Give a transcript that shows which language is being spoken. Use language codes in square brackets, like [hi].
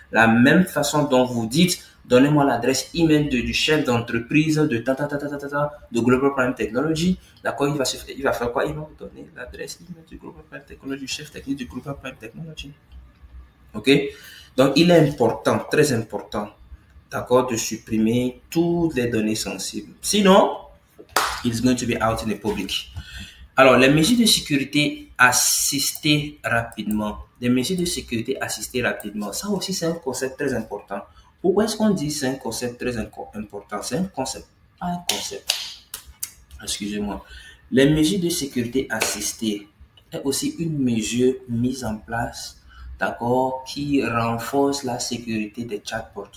[fr] La même façon dont vous dites, donnez-moi l'adresse email du chef d'entreprise de Global Prime Technology, d'accord, il va faire quoi? Il va vous donner l'adresse email du Global Prime Technology, du chef technique du Global Prime Technology. Ok? Donc, il est important, très important, d'accord, de supprimer toutes les données sensibles. Sinon, [en] it's going to be out in the public. [fr] Alors, les mesures de sécurité assistées rapidement. Les mesures de sécurité assistées rapidement. Ça aussi, c'est un concept très important. Pourquoi est-ce qu'on dit c'est un concept très important? C'est un concept, pas un concept. excusez-moi. Les mesures de sécurité assistée est aussi une mesure mise en place, d'accord, qui renforce la sécurité des chatbots.